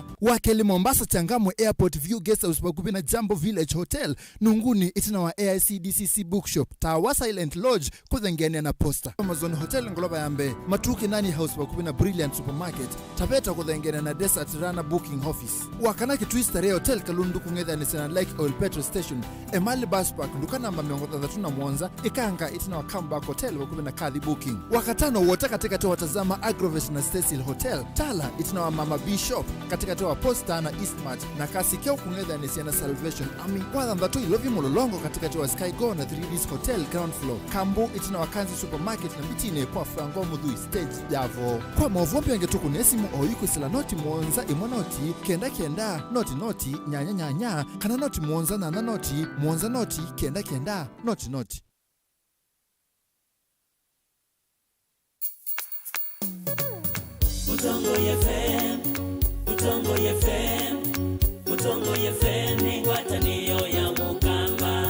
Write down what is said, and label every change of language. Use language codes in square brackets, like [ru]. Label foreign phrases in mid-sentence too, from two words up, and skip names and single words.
[kam] Wakeli Mombasa Changamwe Airport View Guest House bakuwe na Jambo Village Hotel, Nunguni itina wa AICDCC Bookshop, Tawa Silent Lodge kuthengene na Posta. Amazon Hotel Ngoloba Yambe, Matuki Nani House bakuwe na Brilliant Supermarket, Taveta kuthengene na Desert Runner Booking Office. Wakanaki Twister Hotel Kalundu kungetha ni Sena Like Oil Petrol Station, Emali Bus Park nduka namba 33 Mwanza, Ikanga itina wa Comeback Hotel bakuwe na Kadhi Booking. Wakatano wote katika watazama Agrovet na Cecil Hotel, Tala itina wa Mama Bishop katika wa Posta na Eastmart, na Kasikeo kungetha ni Sena Salvation Army. Kwa ndatu ilovi mololongo katika wa Sky Go na 3Ds Hotel ground floor. Kambu itina wa Kanzi Supermarket na mitine kwa Frango Mudhui stage Javo. Kwa mavumbi yangetuku nesimu oyuko sila noti Mwanza imonoti kenda noti nyanya kana noti Mwanza na noti Mwanza noti kenda noti. Mutongo FM, Mutongo FM, Mutongo FM ni ngwatanio ya Mukamba.